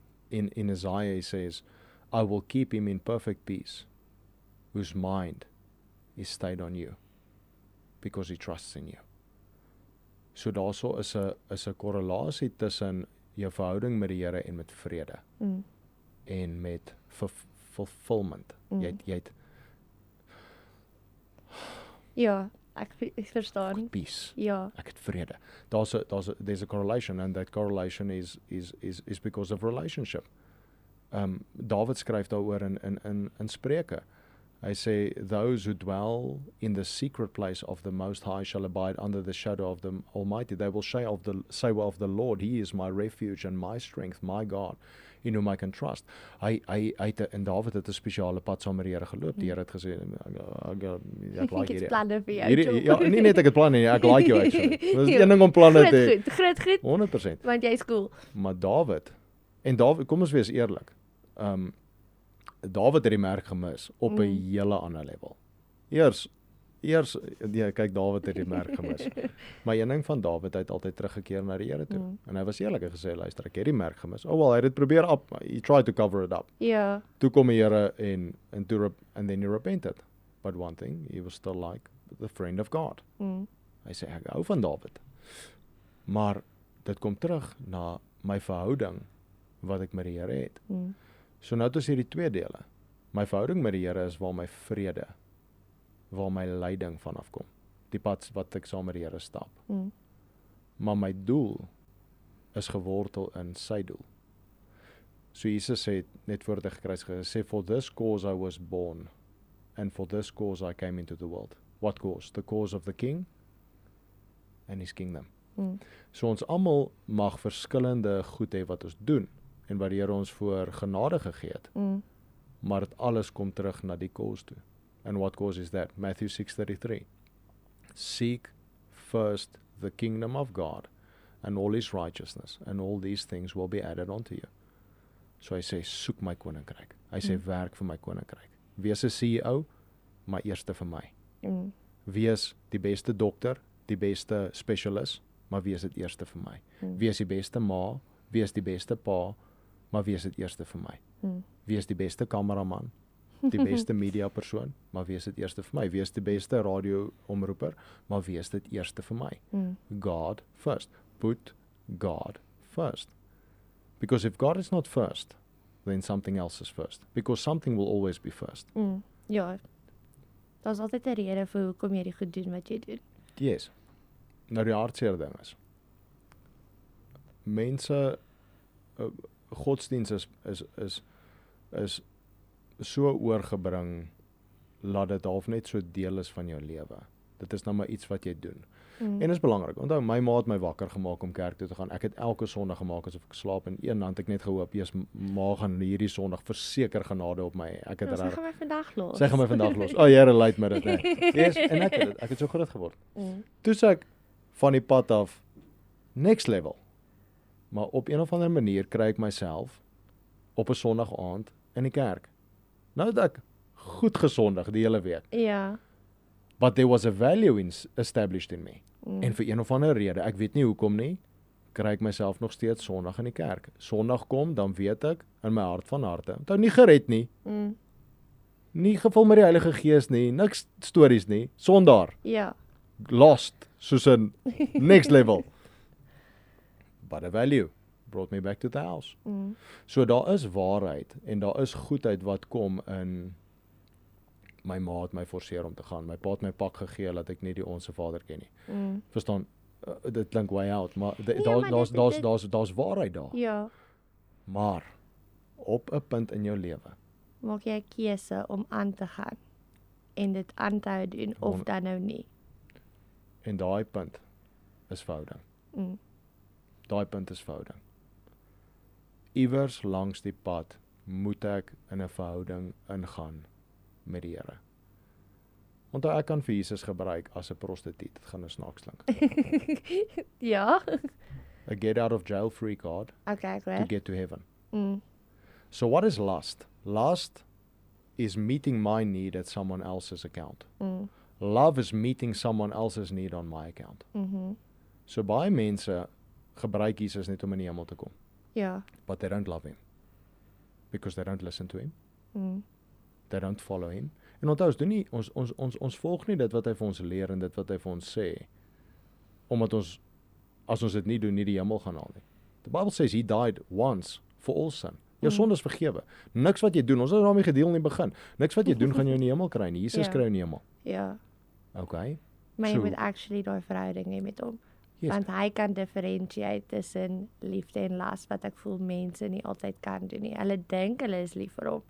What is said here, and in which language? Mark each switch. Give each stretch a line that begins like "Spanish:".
English: In Isaiah he says, I will keep him in perfect peace, whose mind is stayed on you, because he trusts in you.
Afrikaans: So daarso is 'n korrelasie tussen jou verhouding met die Here en met vrede. En met fulfillment. Jy het Ja, ek verstaan.
English: Peace.
Afrikaans: Ja. Ek het vrede.
English: There's a correlation, and that correlation is because of relationship.
Afrikaans: David skryf daaroor in Spreuke. Hy sê,
English: those who dwell in the secret place of the Most High shall abide under the shadow of the Almighty. They will say of the Lord, He is my refuge and my strength, my God, in whom I can trust.
Afrikaans: En David het 'n spesiale pad saam met die Here geloop. Die Here het gesê, ek like hierdie. Planne vir jou. Ja, nie net ek het planne nie, ek like jou actually. Dit is een ding om planne te hê. Groot. 100%. Want jy is cool. Maar David, kom ons wees eerlik. David het die merk gemis op 'n hele ander level. Eers kyk, David het die merk gemis. Maar een ding van David, hy het altyd teruggekeer na die Here toe. En hy was eerlik en gesê, luister, ek het die merk gemis. Hy het dit probeer
English: he tried to cover it up.
Afrikaans: Ja. Toe kom die Here
English: and then he repented. But one thing, he was still like the friend of God.
Afrikaans: Hy sê, ek hou van David. Maar dit kom terug na my verhouding wat ek met die Here het. So nou het ons hierdie twee dele. My verhouding met die Here is waar my vrede, waar my leiding vanaf kom. Die pad wat ek saam met die Here stap. Maar my doel is gewortel in sy doel. So Jesus sê, net voor die kruis gesê,
English: for this cause I was born, and for this cause I came into the world. What cause? The cause of the King and his kingdom.
Afrikaans: So ons almal mag verskillende goed hê wat ons doen, en wat die Here ons voor genade gegee het. Maar dit alles kom terug na die cause toe.
English: And what cause is that? Matthew 6:33. Seek first the kingdom of God and all his righteousness, and all these things will be added onto you.
Afrikaans: So hy sê, soek my koninkryk. Hy sê, werk vir my koninkryk. Wees 'n CEO, maar eerste vir my. Wees die beste dokter, die beste specialist, maar wees dit eerste vir my. Wees die beste ma, wees die beste pa, maar wees dit eerste vir my. Wees die beste kameraman, die beste media persoon, maar wees dit eerste vir my. Wees die beste radio-omroeper, maar wees dit eerste vir my.
English: God first. Put God first. Because if God is not first, then something else is first. Because something will always be first.
Afrikaans: Ja. Daar's altyd 'n rede vir hoekom jy die goed doen wat jy doen. Yes. Nou die hartseer ding is, mense, godsdiens is so oorgebring, laat dit half net so deel is van jou lewe. Dit is nou maar iets wat jy doen. En is belangrik. Onthou, my ma het my wakker gemaak om kerk toe te gaan. Ek het elke Sondag gemaak asof ek slaap, en een hand ek net gehoop, Jesus, ma gaan hierdie Sondag verseker genade op my. Ek het Sy gaan my vandag los. Sy gaan my vandag los. Here, leid my dit net. Yes, en ek het so groot geword. Toe sê ek van die pad af, next level. Maar op een of ander manier kry ek myself op 'n Sondag aand in die kerk. Nou het ek goed gesondig die hele week. Ja.
English: But there was a value established in me.
Afrikaans: En vir een of ander rede, ek weet nie hoekom nie, kry ek myself nog steeds Sondag in die kerk. Sondag kom, dan weet ek in my hart van harte. Onthou nie gered nie. Nie gevul met die Heilige Gees nie, niks stories nie. Sondaar, Ja.
English: lost,
Afrikaans: soos in
English: next level. But a value brought me back to the house.
Afrikaans: So daar is waarheid en daar is goedheid wat kom in my ma het my forceer om te gaan. My pa het my pak gegee dat ek nie die Onse Vader ken nie. Verstaan? Dit klink way out, maar daar's waarheid daar. Ja. Maar op 'n punt in jou lewe, Maak jy 'n keuse om aan te gaan en dit aan te hou doen of dan nou nie. en daai punt is verhouding. Daai punt is verhouding. Iewers langs die pad moet ek in 'n verhouding ingaan met die Here. Onthou ek kan vir Jesus gebruik as 'n prostituut. Dit gaan nou snaaks klink. Ja.
English: A get out of jail free card Okay, to
Afrikaans: goed.
English: get to heaven. So what is lust? Lust is meeting my need at someone else's account. Love is meeting someone else's need on my account.
Afrikaans: So baie mense gebruik Jesus net om in die hemel te kom. Ja.
English: But they don't love him. Because they don't listen to him. They don't follow him.
Afrikaans: En onthou, ons volg nie dit wat hy vir ons leer en dit wat hy vir ons sê. Omdat ons, as ons dit nie doen, nie die hemel gaan haal nie.
English: The Bible says he died once for all sin.
Afrikaans: Jou sonde is vergewe. Niks wat jy doen, ons het daarmee gedeel in die begin. Niks wat jy doen gaan jou in die hemel kry nie. Jesus Ja. kry jou in die hemel. Ja.
English: Okay?
Afrikaans: Maar jy So- moet actually daai verhouding hê met hom.
English: Yes.
Afrikaans: Want hy kan differentiate tussen liefde en las wat ek voel mense nie altyd kan doen nie. Hulle dink hulle is lief vir hom.